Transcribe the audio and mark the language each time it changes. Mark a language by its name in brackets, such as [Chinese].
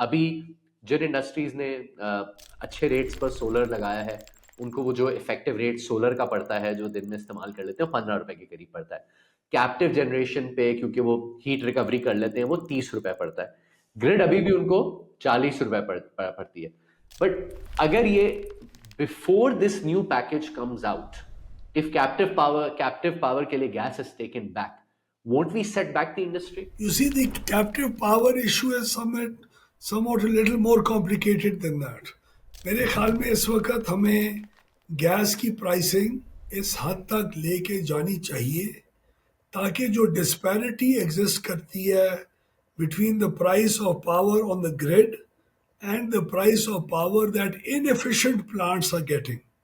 [Urdu] ابھی جن انڈسٹریز نے اچھے ریٹس پر سولر لگایا ہے ان کو وہ جو افیکٹو ریٹ سولر کا پڑتا ہے جو دن میں استعمال کر لیتے ہیں 15 روپے کے قریب پڑتا ہے. کیپٹیو جنریشن پہ کیونکہ وہ ہیٹ ریکوری کر لیتے ہیں وہ 30 روپے پڑتا ہے. گرڈ ابھی بھی ان کو 40 روپے پڑتی ہے. [English] but [Urdu] اگر یہ [English] before this new package comes out if captive power [Urdu] کے لیے [English] gas is taken back, won't we set back the industry? You see, the captive power issue is somewhat a little more complicated than that. [Urdu] میرے خیال میں اس وقت ہمیں gas کی pricing اس حد تک لے کے جانی چاہیے تاکہ جو ڈسپیرٹی ایگزسٹ کرتی ہے [English] Between the price of power on the grid and the price of power that inefficient plants are getting.